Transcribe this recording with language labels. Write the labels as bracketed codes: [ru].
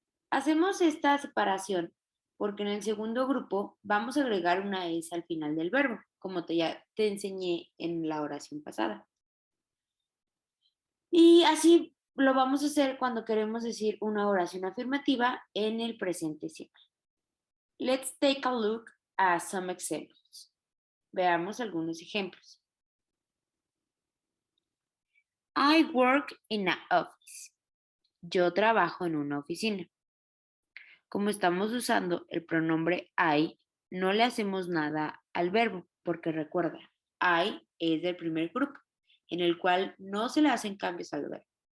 [es] Hacemos esta separación porque en el segundo grupo vamos a agregar una S al final del verbo, como ya te enseñé en la oración pasada. Y así lo vamos a hacer cuando queremos decir una oración afirmativa en el presente simple. [en] Let's take a look at some examples. [es] Veamos algunos ejemplos. [en] I work in an office. [es] Yo trabajo en una oficina. Como estamos usando el pronombre I, no le hacemos nada al verbo, porque recuerda, I es del primer grupo, en el cual no se le hacen cambios al verbo.